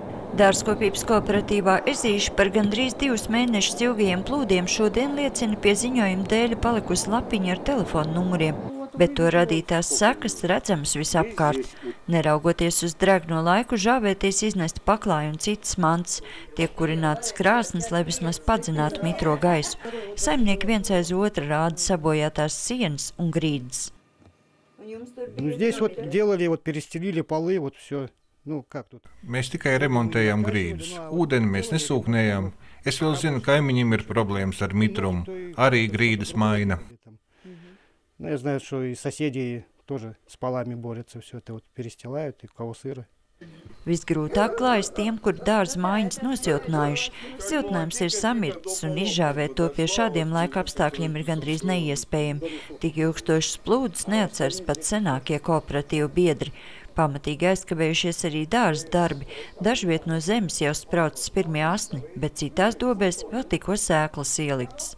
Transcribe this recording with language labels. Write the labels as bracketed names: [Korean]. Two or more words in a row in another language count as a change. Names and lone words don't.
[Latvian] Dārzkopības kooperatīvā Ezīša par gandrīz 2 mēnešus ilgajiem plūdiem šodien liecina pie ziņojuma dēļa palikusi lapiņa ar telefonu numuriem, bet to radītās sekas redzamas visapkārt. Neraugoties uz drēgno laiku, žāvēties iznest paklāju un citas mantas, tiek kurinātas krāsnes, lai vismaz padzinātu mitro gaisu. Saimnieki viens aiz otra rāda sabojātās sienas un grīdas. [Russian] Здесь вот делали, перестелили полы, все. [Latvian] Mēs tikai remontējām grīdas. Ūdeni mēs nesūknējām. Es vēl zinu, ka kaimiņiem ir problēmas ar mitrumu. Arī grīdas maina. [Russian] Я знаю, что и соседи тоже с полами борются, все это перестилают, и у кого сыро. [Latvian] Visgrūtāk klājas tiem, kur dārza mājiņas nosiltinājuši. Siltinājums ir samirts un izžāvēt to pie šādiem laika apstākļiem ir gandrīz neiespējami. Tik ilgstošas plūdes neatceras pat senākie kooperatīvu biedri. Pamatīgi aizkavējušies arī dārza darbi. Dažviet no zemes jau spraucas pirmie asni, bet citās dobēs vēl tikko sēklas ieliktas.